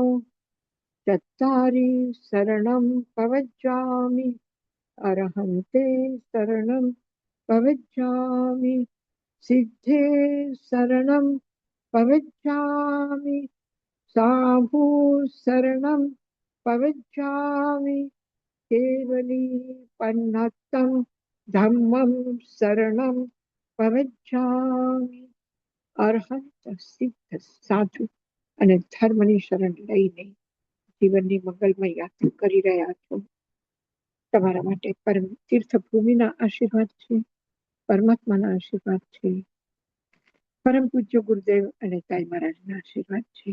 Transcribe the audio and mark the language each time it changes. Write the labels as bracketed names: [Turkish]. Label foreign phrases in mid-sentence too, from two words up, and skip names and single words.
[Prakrit languages] चत्तारि शरणं पवज्जामि, अरहन्ते शरणं पवज्जामि, सिद्धे शरणं पवज्जामि, साहु शरणं पवज्जामि, केवली पन्नत्तं धम्मं शरणं पवज्जामि. [Gujarati] અર્હંત, સિદ્ધ, સાધુ અને ધર્મની શરણ લઈને જીવનની મંગલમય યાત્રા કરી રહ્યા છો. તમારા માટે પરમ તીર્થભૂમિના આશીર્વાદ છે, પરમાત્માના આશીર્વાદ છે, પરમ પૂજ્ય ગુરુદેવ અને તાઈ મહારાજના આશીર્વાદ છે.